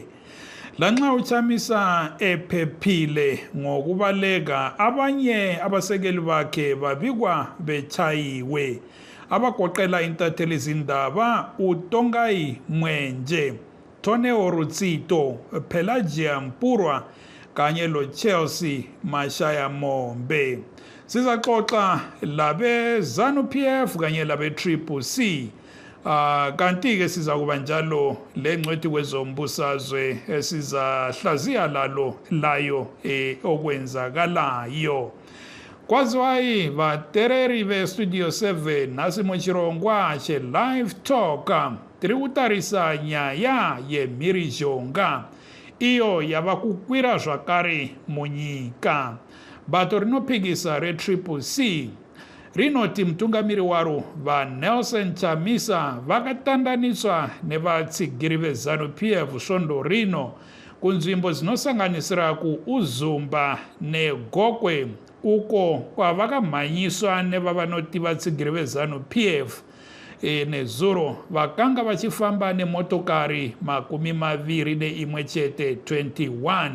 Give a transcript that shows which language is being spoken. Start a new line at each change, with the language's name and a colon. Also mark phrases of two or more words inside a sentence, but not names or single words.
North Ndebele: Lanxa uChamisa ephephile ngokubaleka, abanye abasekeli bakhe babikwa bechayiwe, abagoqela intatheli izindaba uTongai Mwenje, Toneo Rutsito, Pelagia Mpurwa kanye lo Chelsea Mashaya Mombe. Sizaxoxa labe ZANU-PF kanye labe CCC. Kanti-ke sizakuba njalo lengcwethi kwezombusazwe esizahlaziya layo okwenzakalayo.
Shona: Kwaziwayi vatereri ve-Studio 7 nasi muchirongwa che-Live Talk tiri kutarisa nyaya yemhirizhonga iyo yava kukwira zvakare munyika. Bato rinophikisa re-CCC rinoti mutungamiri waro vaNelson Chamisa vakatandaniswa nevatsigiri veZANU-PF svondo rino kunzvimbo dzinosanganisira kuUzumba neGokwe uko kwavakamhanyiswa nevavanoti vatsigiri veZANU-PF nezuro vakanga vachifamba nemotokari 21 chete 21.